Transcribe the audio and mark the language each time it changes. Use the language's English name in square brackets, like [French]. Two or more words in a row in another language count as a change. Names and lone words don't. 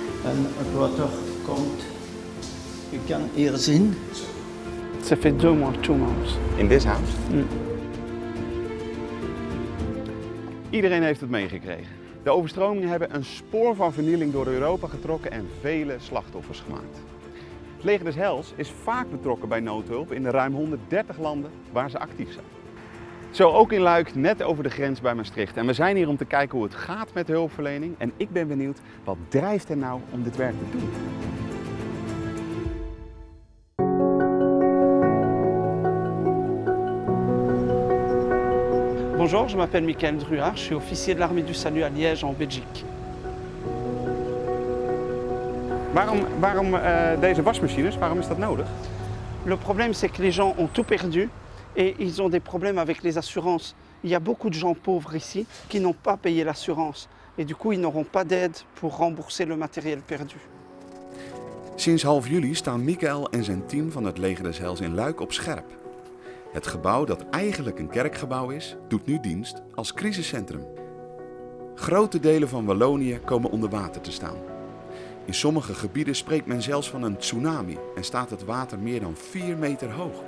[Dutch] En het water komt, je kan hier zien. [French] Ça fait 2 mois, 2 months. [English] In this house? Mm. [Dutch] Iedereen heeft het meegekregen. De overstromingen hebben een spoor van vernieling door Europa getrokken en vele slachtoffers gemaakt. Het Leger des Heils is vaak betrokken bij noodhulp in de ruim 130 landen waar ze actief zijn. Zo ook in Luik, net over de grens bij Maastricht. En we zijn hier om te kijken hoe het gaat met de hulpverlening. En ik ben benieuwd, wat drijft hen nou om dit werk te doen? [French] Bonjour, je m'appelle Michael Druard, je suis officier de l'armée du salut à Liège en Belgique. [Dutch] Waarom deze wasmachines? Waarom is dat nodig? [French] Le problème c'est que les gens ont tout perdu et ils ont des problèmes avec les assurances. Il y a beaucoup de gens pauvres ici qui n'ont pas payé l'assurance et du coup ils n'auront pas d'aide pour rembourser le matériel perdu. [Dutch] Sinds half juli staan Michael en zijn team van het Leger des Heils in Luik op scherp. Het gebouw dat eigenlijk een kerkgebouw is, doet nu dienst als crisiscentrum. Grote delen van Wallonië komen onder water te staan. In sommige gebieden spreekt men zelfs van een tsunami en staat het water meer dan 4 meter hoog.